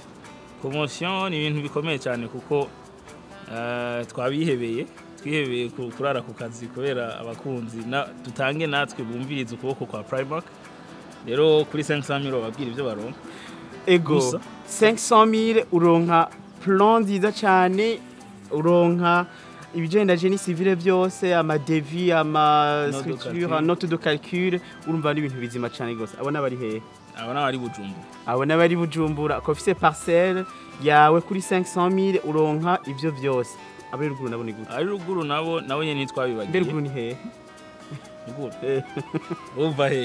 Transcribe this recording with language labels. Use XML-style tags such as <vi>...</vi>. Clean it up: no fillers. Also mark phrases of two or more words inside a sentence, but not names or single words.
<rn>Promotion ni ibintu bikomeye cyane kuko twabihebeye kurara ku kazi kubera abakunzi dutange natwe bumviriza ukuboko kwa Primark. Rero kuri 500,000 babwira ivyo baronka. Ego 500,000 uronka plan nziza cyane, uronka ibijenda</rn> <fr>génie civile</fr> <rn>byose, ama devis, ama structure,</rn> <fr>note de calcul,</fr> <rn>urumva ni ibintu bizima cyane gose. Abona bari hehe? Abona bari Bujumbura. Abona bari Bujumbura, ko ufise parcelle yawe kuri 500,000 uronka ivyo byose. Abari ruguru nabo ni gute? Ari ruguru nabo nyene twabibagiye. Mbere ruguru ni hehe? Ruguru. Uva he?</rn>